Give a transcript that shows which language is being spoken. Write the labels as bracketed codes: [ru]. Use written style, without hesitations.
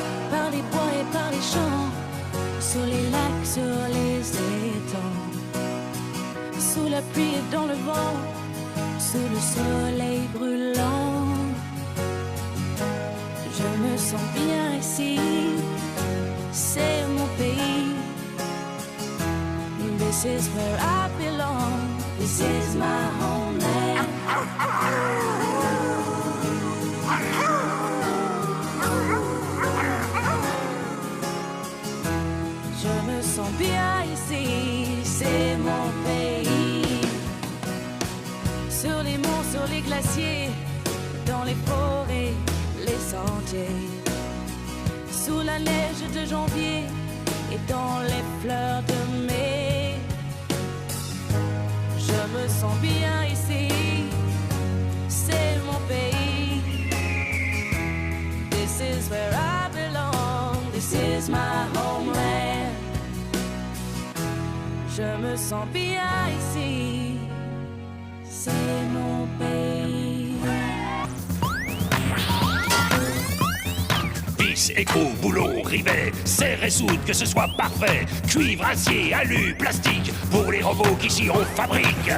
[fr] Par les bois et par les champs, sur les lacs, sur les étangs, sous la pluie et dans le vent, sous le soleil brûlant. Je me sens bien ici, c'est mon pays. [en] This is where I belong, this is my homeland. [fr] Je me sens bien ici, c'est mon pays. Sur les monts, sur les glaciers, dans les forêts, les sentiers, sous la neige de janvier et dans les fleurs de mai. Je me sens bien ici, c'est mon pays. [en] This is where I belong, this is my homeland. [fr] Je me sens bien ici, c'est mon pays. Vis, écrou, boulon, rivet, serre et soude, que ce soit parfait. Cuivre, acier, alu, plastique, pour les robots qu'ici on fabrique.